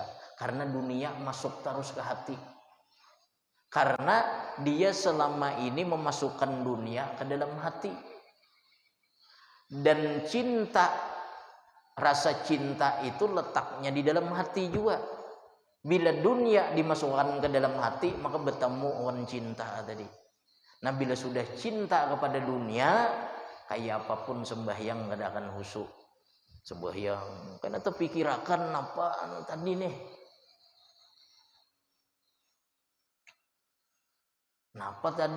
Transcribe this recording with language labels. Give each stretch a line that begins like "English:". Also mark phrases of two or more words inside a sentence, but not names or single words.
Indonesian: Karena dunia masuk terus ke hati. Karena dia selama ini memasukkan dunia ke dalam hati. Dan cinta, rasa cinta itu letaknya di dalam hati juga. Bila dunia dimasukkan ke dalam hati, maka bertemu orang cinta tadi. Nah, bila sudah cinta kepada dunia, kayak apapun sembahyang kada akan khusyuk. Sembahyang karena terpikirkan apa tadi nih. Napa tadi?